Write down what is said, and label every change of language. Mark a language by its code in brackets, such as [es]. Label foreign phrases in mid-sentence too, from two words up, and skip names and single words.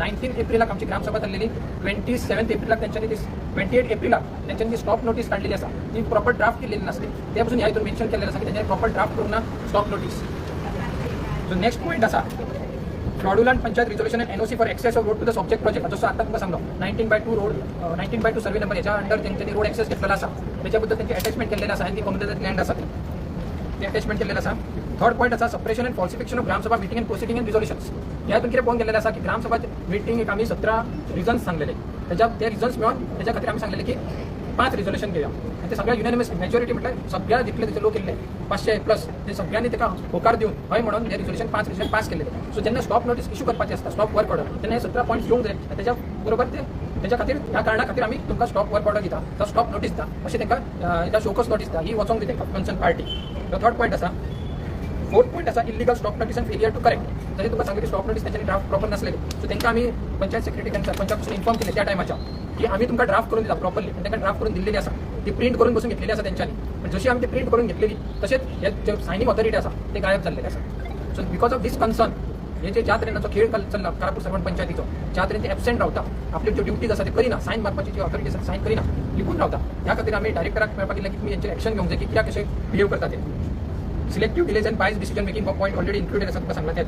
[kok] 19 एप्रिलाक आमची ग्रामसभा जाल्लेली. 27 एप्रिलाक त्यांच्यानी 28 एप्रिलाक त्यांच्यानी स्टॉप नोटीस काढलेली आसा. [mr] ती [en] proper draft [mr] केलेली नसते. त्या पासून ह्या हितून मेन्शन केलेलं आसा की त्यांनी [en] proper draft [mr] करून ना [en] stop notice. So next point आसा fraudulent panchayat resolution and NOC for access of road to the subject project. [kok] जसं आता तुमकां सांगलो 19/2 रोड 19/2 सर्वे नंबर याच्या अंडर त्यांच्यानी [en] road access [kok] घेतलेला असा. [mr] त्याच्याबद्दल त्यांची अटॅचमेंट केलेलं असा आणि ती [en] community land [mr] असा ते अटॅचमेंट केलेलं असा. [en] Third point असा suppression and falsification of Gram Sabha meeting and proceeding and resolutions. [kok] यातून कितें पळोवन गेलेलं असा की ग्रामसभा मिटिंग एक आम्ही 17 रिझन्स सांगलेले. ते रिझन्स मिळून त्याच्या खातीर आम्ही सांगलेले की 5 रिझोल्युशन घेऊया आणि ते सगळ्या [en] unanimous majority [kok] म्हटल्यार सगळ्या जितले त्याचे लोक केले 500 प्लस ते सगळ्यांनी त्याका होकार दिवन हय म्हणून हे रिझोल्युशन 5 रिझोल्युशन पास केलेले. सो जेन्ना [en] stop notice [kok] इश्यू करपाची असता [en] stop work order [kok] तेन्ना हे 17 पॉईंट्स घेवंक जाय. त्याच्या बरोबर ते त्याच्या खातीर ह्या कारणा खातीर आम्ही तुमकां [en] stop work order [kok] दिता तो [en] stop notice [kok] दिता अशें तांकां [en] show cause notice [kok] दिता ही वचोंक दिता [en] concern party. Third point आसा. Fourth point असा illegal stop notice and failure to correct. [mr] जरी तुमकां सांगितले स्टॉप नोटीस त्यांच्यानी ड्राफ्ट प्रॉपर नसलेले. सो तांकां आम्ही पंचायत सेक्रेटरी आणि सरपंचापासून इन्फॉर्म केले त्या टायमाच्या की आम्ही तुमकां ड्राफ्ट करून दिला प्रॉपरली. त्यांना ड्राफ्ट करून दिलेली असा. ती प्रिंट करून बसून घेतलेली असा त्यांच्यानी. पण जशी आम्ही ती प्रिंट करून घेतलेली तसेच हे जे [en] signing authority [mr] असा ते गायब झालेले असा. [kok] सो [en] because of this concern [kok] हे जे ज्या तरेन खेळ चल्ला कारापूर सरपंच पंचायतीचो ज्या तरेन ते एबसेंट रावता आपली ज्यो ड्युटीज आसा ते करिना सायन मारपाची जी ऑथॉरिटी आसा सायन करिना लिखून रावता. ह्या खातीर आम्ही डायरेक्टराक मेळपाक केलें की तुमी हेंचेर एक्शन घेवंक जाय की कित्याक कशें बिहेव करता ते. [en] selective delays and bias decision making point already included [kok] आसा तुमकां सांगला त्यातून.